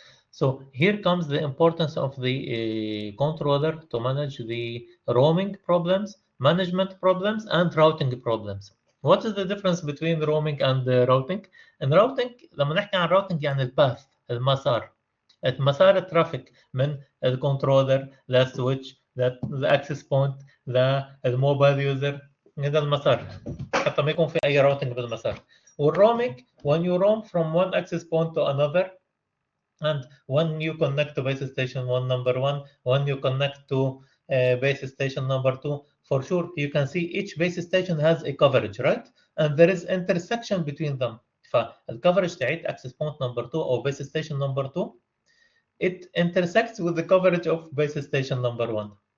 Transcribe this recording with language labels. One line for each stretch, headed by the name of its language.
English: So here comes the importance of the controller to manage the roaming problems, management problems, and routing problems. What is the difference between roaming and routing?
Arabic: In routing لما نحكي عن routing يعني الباث، مسار الترافيك من الكنترولر للسويتش للاكسس بوينت للموبايل يوزر. هذا المسار حتى ما يكون في اي راوتنج بالمسار.
English: والرومينج when you roam from one access point to another, and when you connect to base station 1 number 1, when you connect to base station number 2, for sure you can see each base station has a coverage, right? And there is intersection between them. فالcoverage تاعت access point number 2 or base station number 2 it intersects with the coverage of base station number 1.